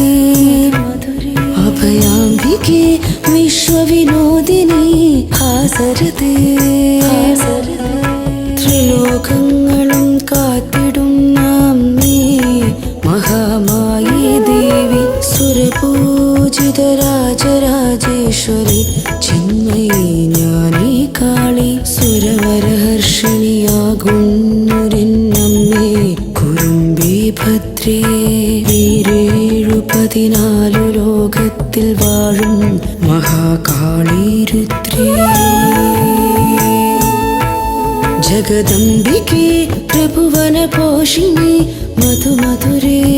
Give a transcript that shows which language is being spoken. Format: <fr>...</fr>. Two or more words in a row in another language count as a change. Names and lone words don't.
<sa>अभयाम्बिके विश्वविनोदिनी हासरते</sa> <ml>त्रिलोकങ്ങളും കാത്തിടുന്ന അമ്മേ മഹാമായി ദേവി സുരപൂജിത രാജരാജേശ്വരി ചിന്മയി ജ്ഞാനി കാളി സുരവരഹർഷിണിയാകുന്നൊരെന്നമ്മേ കുറുമ്പി ഭദ്രേ വീരേഴു 14 ലോകത്തിൽ വാഴും മഹാകാളി രുദ്രേ</ml> <sa>जगदम्बिके त्रिभुवन पोषिणी मधुमधुरे</sa>